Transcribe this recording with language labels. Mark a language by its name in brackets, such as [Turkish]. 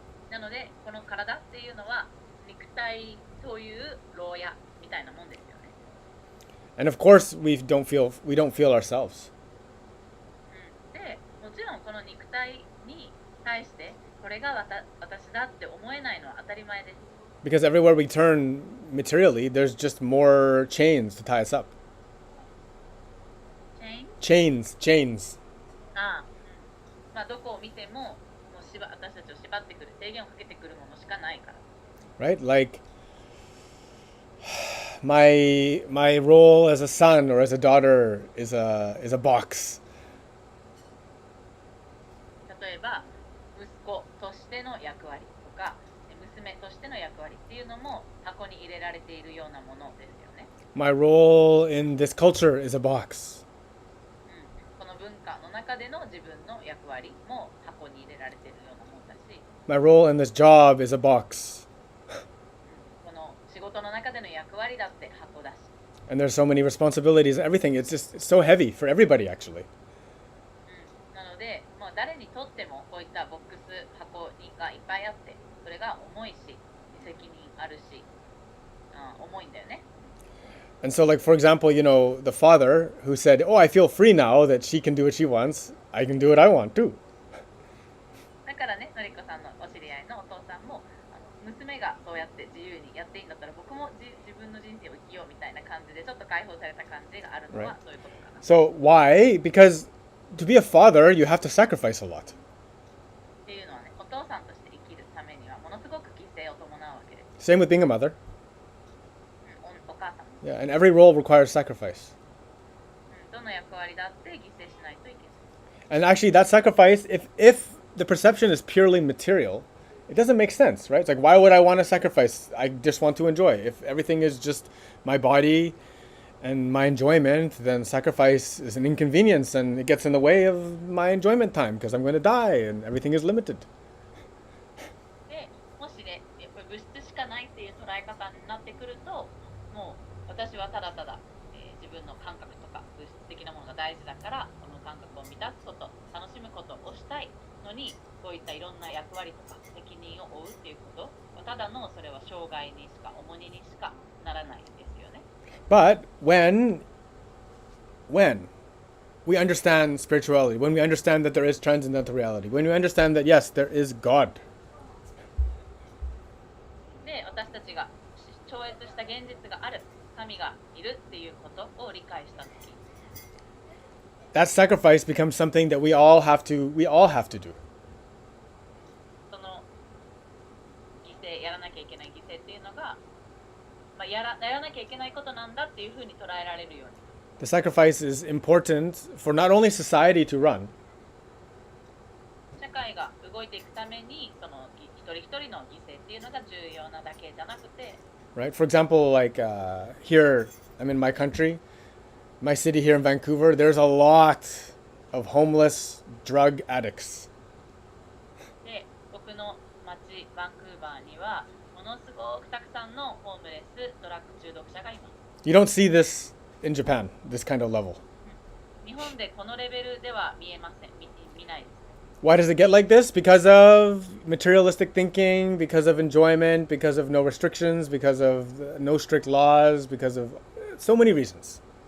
[Japanese] なのでこの体っていうのは肉体、そういう牢屋みたいなもんですよね。 [English] And of course, we don't feel ourselves. [Japanese] でもちろんこの肉体に対してこれが私だって思えないのは当たり前です。 [English] Because everywhere we turn materially, there's just more chains to tie us up. [Japanese] チェイン [English] Chains. [Japanese] まあどこを見ても、もう私たちを縛ってくる、制限をかけてくるものしかないから。 [English] Right? Like my role as a son or as a daughter is a box. [Japanese] 例えば息子としての役割とか娘としての役割っていうのも箱に入れられているようなものですよね。 [English] My role in this culture is a box. [Japanese] この文文化の中での自分の役割も箱に入れられているようなもんだし、 [English] My role in this job is a box. [Japanese] この仕事の中での役割だって箱だし、 [English] And there's so many responsibilities and everything. It's so heavy for everybody, actually. [Japanese] なので、誰にとってもこういったボックス箱がいっぱいあって、それが重いし責任あるし、重いんだよね。 [English] And so, like, for example, the father who said, oh, I feel free now that she can do what she wants. I can do what I want too. [Japanese] だからね、のりこさんのお知り合いのお父さんも、娘がそうやって自由にやっていいんだったら、僕も自分の人生を生きようみたいな感じで、ちょっと解放された感じがあるのはそういうことかな。 [English] So why? Because to be a father, you have to sacrifice a lot. [Japanese] っていうのはね、お父さんとして生きるためにはものすごく犠牲を伴うわけです。 [English] Same with being a mother. [Japanese] お母さんも。 [English] Yeah, and every role requires sacrifice. [Japanese] どの役割だって犠牲しないといけない。 [English] And actually, that sacrifice, if the perception is purely material, it doesn't make sense, right? It's like, why would I want to sacrifice? I just want to enjoy. If everything is just my body and my enjoyment, then sacrifice is an inconvenience and it gets in the way of my enjoyment time because I'm going to die and everything is limited. [Japanese] で、もしね、やっぱり物質しかないっていう捉え方になってくると、もう私はただただ、自分の感覚とか物質的なものが大事だから、この感覚を満たすこと、楽しむことをしたいのに、こういったいろんな役割とか責任を負うっていうこと、ただのそれは障害にしか重荷にしかならないですよね。 [English] But when we understand spirituality, when we understand that there is transcendental reality, when we understand that, yes, there is God, [Japanese] で、私たちが超越した現実がある、神がいるっていうことを理解したとき、 [English] that sacrifice becomes something that we all have to do. [Japanese] その犠牲、やらなきゃいけない犠牲っていうのが、やらなきゃいけないことなんだっていうふうに捉えられるように。 [English] The sacrifice is important for not only society to run, [Japanese] 社会が動いていくために、その一人一人の犠牲っていうのが重要なだけじゃなくて、 [English] right? For example, like here, I'm in my country, my city here in Vancouver, there's a lot of homeless drug addicts. [Japanese] で、僕の町バンクーバーにはものすごくたくさんのホームレス、ドラッグ中毒者がいます。 [English] You don't see this in Japan, this kind of level. [Japanese] 日本でこのレベルでは見えません。見ないです。 [English] Why does it get like this? Because of materialistic thinking, because of enjoyment, because of no restrictions, because of no strict laws, because of so many reasons.